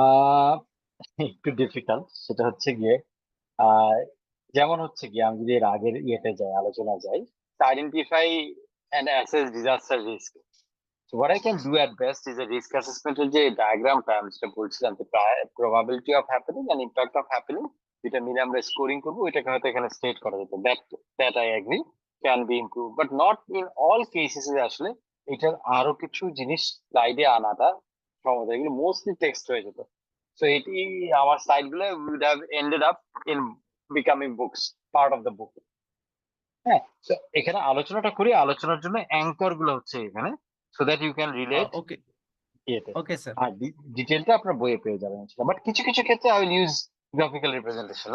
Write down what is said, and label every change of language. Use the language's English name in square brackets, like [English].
[Bangla] আহ, একটু ডিফিকাল্ট, সেটা হচ্ছে গিয়ে আহ, যেমন হচ্ছে গিয়ে আমি যদি এর আগের ইয়েতে যাই, আলোচনা যাই, identify and assess disaster risk. [English] So what I can do at best is a risk assessment [Bangla] এর যে ডায়াগ্রামটা আমি যেটা বলছিলাম, যে [English] probability of happening and impact of happening, [Bangla] যেটা মিলে আমরা স্কোরিং করবো, এটাকে হয়তো এখানে স্টেট করা যেত। [English] that I agree can be improved, but not in all cases [Bangla] এ আসলে এটার আরো কিছু জিনিস স্লাইডে আনাটা সম্ভব। এগুলো মোস্টলি টেক্সট হয়ে যেত, [English] so [Bangla] এটি আমার স্লাইড গুলো [English] would have ended up in becoming books, part of the book. [Bangla] হ্যাঁ, তো এখানে আলোচনাটা করি, আলোচনার জন্য অ্যাঙ্কর গুলো হচ্ছে এখানে, [English] so that you can relate okay [Bangla] ইয়েতে। [English] Okay sir. [Bangla] আর ডিটেলটা আপনার বইয়ে পেয়ে যাবেন, বাট কিছু কিছু ক্ষেত্রে [English] I will use graphical representation.